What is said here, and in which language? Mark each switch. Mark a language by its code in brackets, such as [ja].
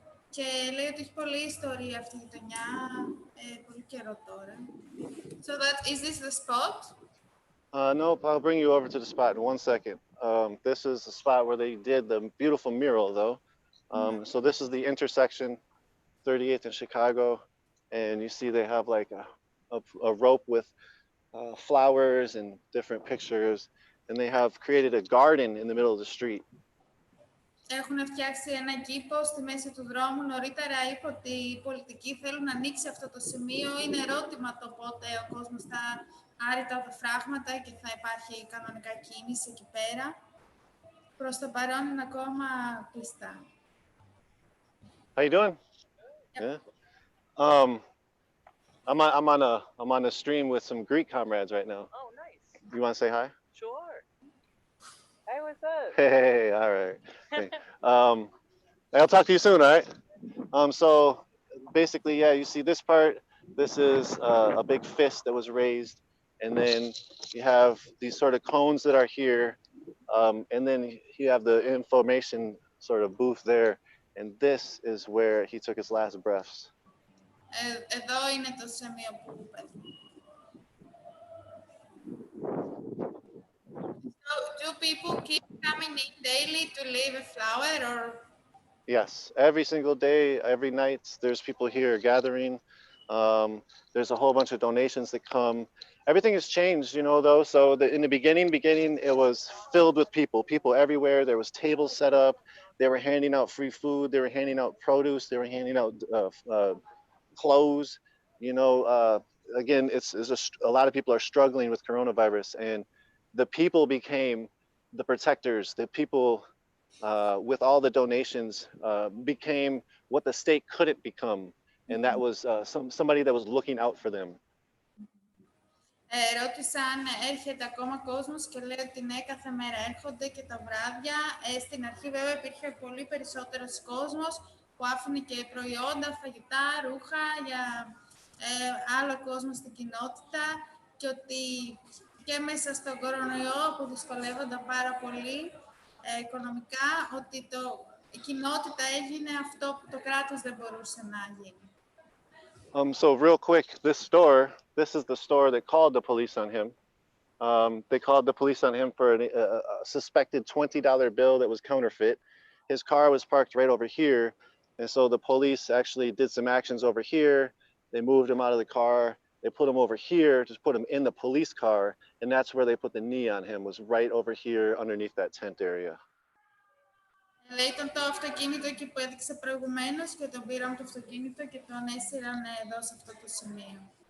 [el] Και λέει ότι έχει πολλή ιστορία αυτή η γειτονιά, πολύ καιρό τώρα. [en] So is this the spot? Nope, I'll bring you over to the spot in 1 second. This is the spot where they did the beautiful mural though. So this is the intersection, 38th in Chicago, and you see they have like a rope with flowers and different pictures, and they have created a garden in the middle of the street. [el] Έχουν φτιάξει ένα κήπο στη μέση του δρόμου. Νωρίτερα είπε ότι οι πολιτικοί θέλουν να ανοίξει αυτό το σημείο. Είναι ερώτημα το πότε ο κόσμος θα άρει τα οδοφράγματα και θα υπάρχει κανονικά κίνηση εκεί πέρα. Προς το παρόν είναι ακόμα κλειστά. [en] How you doing? Yep. Yeah. I'm on a stream with some Greek comrades right now. Oh, nice. You want to say hi? Sure. Hey, what's up? Hey, all right. I'll talk to you soon, all right? So basically, yeah, you see this part, this is a big fist that was raised, and then you have these sort of cones that are here, and then you have the information sort of booth there, and this is where he took his last breaths. [el] Εδώ είναι το σημείο που πέθανε. [en] So, do people keep coming in daily to leave a flower, or? Yes, every single day, every night, there's people here gathering. There's a whole bunch of donations that come. Everything has changed, you know, though. So in the beginning, it was filled with people everywhere. There was tables set up. They were handing out free food. They were handing out produce. They were handing out clothes. You know, again, it's a lot of people are struggling with coronavirus, and the people became the protectors. The people with all the donations became what the state couldn't become, and that was somebody that was looking out for them. [el] Ρώτησα αν έρχεται ακόμα κόσμος και λέει ότι ναι, κάθε μέρα έρχονται και τα βράδια. Στην αρχή βέβαια υπήρχε πολύ περισσότερος κόσμος που άφηνε και προϊόντα, φαγητά, ρούχα για άλλο κόσμο στην κοινότητα και ότι και μέσα στον κορονοϊό που δυσκολεύονταν πάρα πολύ οικονομικά, ότι η κοινότητα έγινε αυτό που το κράτος δεν μπορούσε να γίνει. [en] So real quick, this is the store that called the police on him. They called the police on him for a suspected $20 bill that was counterfeit. His car was parked right over here. And so the police actually did some actions over here. They moved him out of the car. They put him over here, just put him in the police car, and that's where they put the knee on him, was right over here underneath that tent area. [el] Λέει ήταν το αυτοκίνητο εκεί που έδειξε προηγουμένως και τον πήραν το αυτοκίνητο και τον έσυραν εδώ σε αυτό το σημείο.